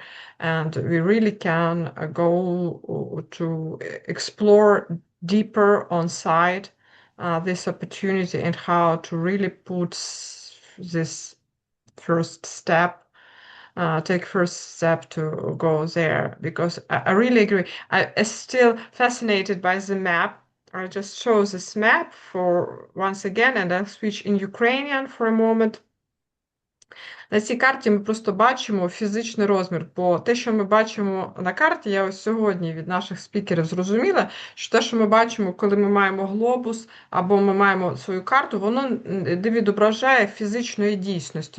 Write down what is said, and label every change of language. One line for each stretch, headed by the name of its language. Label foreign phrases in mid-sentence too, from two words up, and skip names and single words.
English: And we really can go to explore deeper on site this opportunity and how to really put this first step, take first step to go there, because I really agree. I'm still fascinated by the map. I just show this map for once again, and I'll switch in Ukrainian for a moment.
Ukrainian: На цій карті ми просто бачимо фізичний розмір, бо те, що ми бачимо на карті, я ось сьогодні від наших спікерів зрозуміла, що те, що ми бачимо, коли ми маємо глобус або ми маємо свою карту, воно не відображає фізичної дійсності.